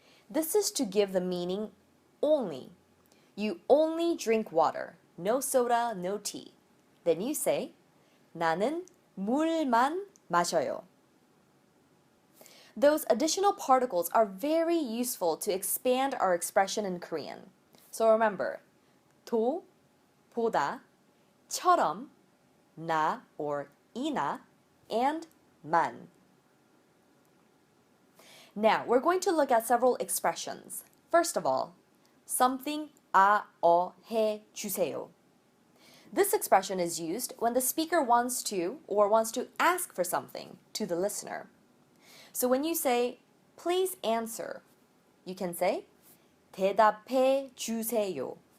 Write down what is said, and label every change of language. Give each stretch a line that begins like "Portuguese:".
English: This is to give the meaning only. You only drink water, no soda, no tea. Then you say,
Korean: 나는 물만 마셔요.
English: Those additional particles are very useful to expand our expression in Korean. So remember, 도, 보다, 처럼, 나 or 이나, and 만. Now, we're going to look at several expressions. First of all, something 해 주세요. This expression is used when the speaker wants to or wants to ask for something to the listener. So when you say, please answer, you can say,
Korean: 대답해 주세요.